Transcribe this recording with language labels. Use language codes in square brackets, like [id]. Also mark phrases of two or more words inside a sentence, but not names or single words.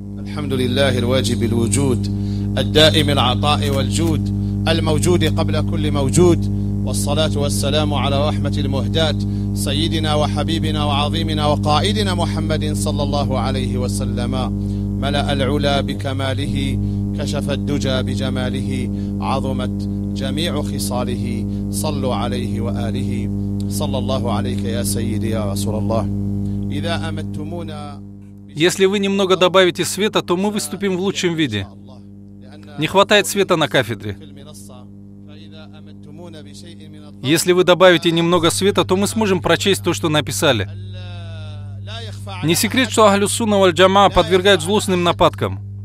[ar] الحمد لله الواجب الوجود الدائم العطاء والجود الموجود قبل كل موجود والصلاة والسلام على رحمة المهداة سيدنا وحبيبنا وعظيمنا وقائدنا محمد صلى الله عليه وسلم ملأ العلا بكماله كشف الدجى بجماله عظمت جميع خصاله صلوا عليه وآله صلى الله عليك يا سيدي يا رسول الله إذا أمدتمونا. [ru] Если вы немного добавите света, то мы выступим в лучшем виде. Не хватает света на кафедре. Если вы добавите немного света, то мы сможем прочесть то, что написали. Не секрет, что Ахлю Сунна валь Джамаа подвергают злостным нападкам.